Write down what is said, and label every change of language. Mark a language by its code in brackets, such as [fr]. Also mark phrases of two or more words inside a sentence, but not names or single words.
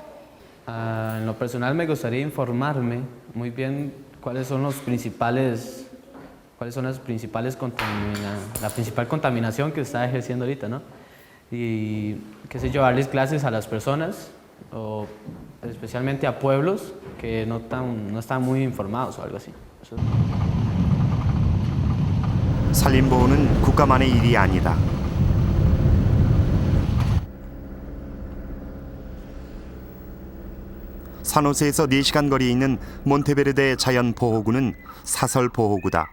[es] En lo personal me gustaría informarme muy bien cuáles son los principales cuáles son las principales la principal contaminación que está ejerciendo ahorita, ¿no? Y, qué sé yo, darles clases a las personas, o especialmente a pueblos que no están muy informados o algo así. Eso. [ko] 산림보호는 국가만의 일이 아니다. 산호세에서 4시간 거리에 있는 몬테베르데 자연보호구는 사설보호구다.